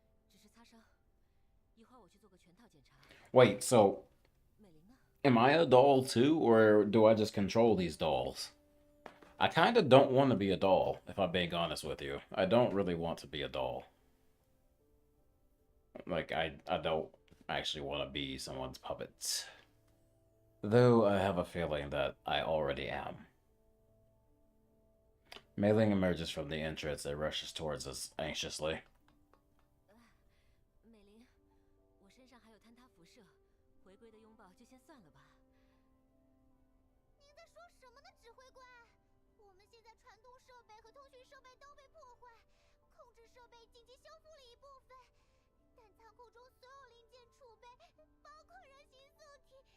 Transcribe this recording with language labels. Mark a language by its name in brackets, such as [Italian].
[Chinese] 只是擦伤，一会儿我去做个全套检查。 [English] Wait, so [Chinese] 美玲呢？ [English] am I a doll too, or do I just control these dolls? I kind of don't want to be a doll, if I'm being honest with you. I don't really want to be a doll. Like, I don't actually want to be someone's puppet. Though I have a feeling that I already am. Mei Ling emerges from the entrance and rushes towards us anxiously. [Chinese] 美玲，我身上还有坍塌辐射，回归的拥抱就先算了吧。您在说什么呢，指挥官？我们现在传动设备和通讯设备都被破坏，控制设备紧急修复了一部分，但仓库中所有零件储备，包括人形素体。